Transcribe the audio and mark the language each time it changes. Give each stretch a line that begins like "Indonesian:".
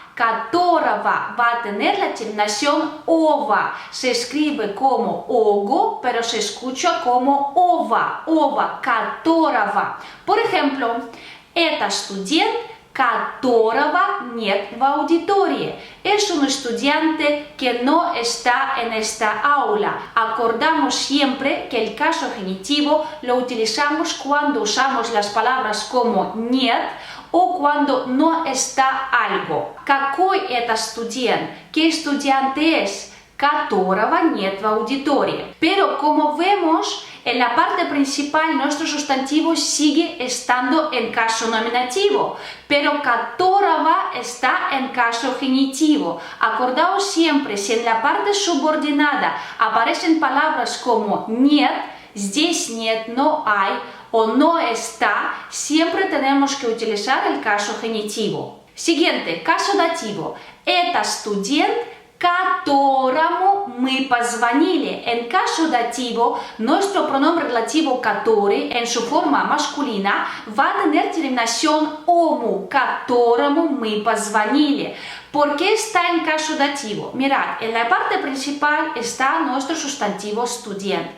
Spanish: Которого va a tener la terminación ova. Se escribe como ogo, pero se escucha como ova. Ova, которого. Por ejemplo,
Russian: это студент, которого нет в аудитории.
Spanish: Es un estudiante que no está en esta aula. Acordamos siempre que el caso genitivo lo utilizamos cuando usamos las palabras como нет o cuando no está algo.
Russian: Какой это студент?
Spanish: ¿Qué estudiante es?
Russian: Которого нет в аудитории.
Spanish: Pero como vemos, en la parte principal nuestro sustantivo sigue estando en caso nominativo, pero которого está en caso genitivo. Acordaos siempre, si en la parte subordinada aparecen palabras como нет,
Russian: здесь нет,
Spanish: no hay, o no está, siempre tenemos que utilizar el caso genitivo. Siguiente, caso dativo.
Russian: Это студент, которому мы позвонили.
Spanish: En caso dativo, nuestro pronombre relativo который en su forma masculina va a tener terminación omu,
Russian: которому мы позвонили.
Spanish: ¿Por qué está en caso dativo? Mirad, en la parte principal está nuestro sustantivo student.